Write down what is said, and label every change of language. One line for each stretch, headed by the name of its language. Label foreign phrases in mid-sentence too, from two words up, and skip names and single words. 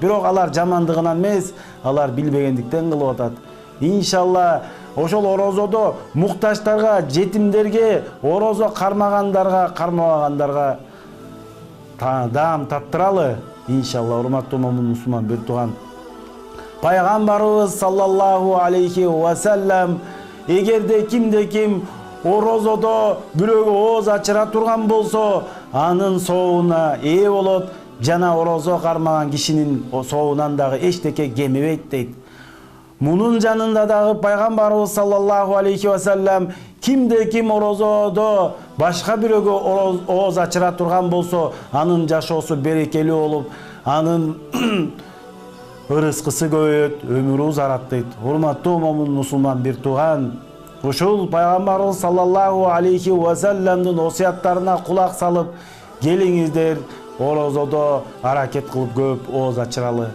Kyrgyz: Бирок алар жамандыгынан эмес, алар билбегендиктен кылып атат. Иншалла ошол орозодо муктаждарга, жетимдерге, орозо кармагандарга, кармабагандарга даам таттыралы. Иншалла, урматтуу момун мусулман бир тууган. Пайгамбарыбыз
Arabic: صلى الله عليه وسلم
Kyrgyz: эгерде ким орозодо бирөөгө ооз ачыра турган болсо, анын соогуна ээ болот, жана орозо кармаган кишинин соогунан дагы эчтеке кемибейт дейт. Мунун жанында дагы пайгамбарыбыз
Arabic: صلى الله عليه وسلم
Kyrgyz: ким орозодо башка бирөөгө ооз ачыра турган болсо, анын жашоосу берекелүү болуп, анын ырыскысы көбөйөт, өмүрү узарат дейт. Урматтуу момун мусулман бир тууган, ушул пайгамбарыбыз
Arabic: صلى الله عليه وسلم-дын
Kyrgyz: осуяттарына кулак салып, келиңиздер орозодо аракет кылып көп ооз ачыралы.